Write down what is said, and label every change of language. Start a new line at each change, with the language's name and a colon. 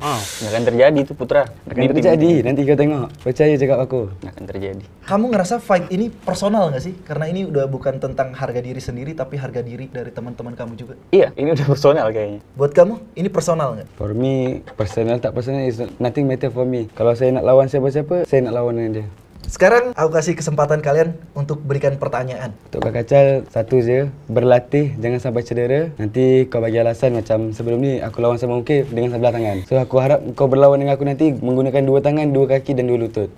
Indonesian: Nggak akan terjadi itu, Putra.
Malay: Akan terjadi, nanti kau tengok. Percaya cakap aku.
Indonesian: Nggak akan terjadi. Kamu ngerasa fight ini personal nggak sih? Karena ini udah bukan tentang harga diri sendiri, tapi harga diri dari teman-teman kamu juga. Iya, ini udah personal kayaknya. Buat kamu, ini personal nggak?
English: For me, personal tak personal is nothing matter for me.
Malay: Kalau saya nak lawan siapa-siapa, saya nak lawan dengan dia.
Indonesian: Sekarang aku kasih kesempatan kalian untuk berikan pertanyaan.
Malay: Untuk kakak Cal, satu je, berlatih, jangan sampai cedera. Nanti kau bagi alasan macam sebelum ni aku lawan sama Ungke dengan sebelah tangan. So aku harap kau berlawan dengan aku nanti menggunakan dua tangan, dua kaki dan dua lutut.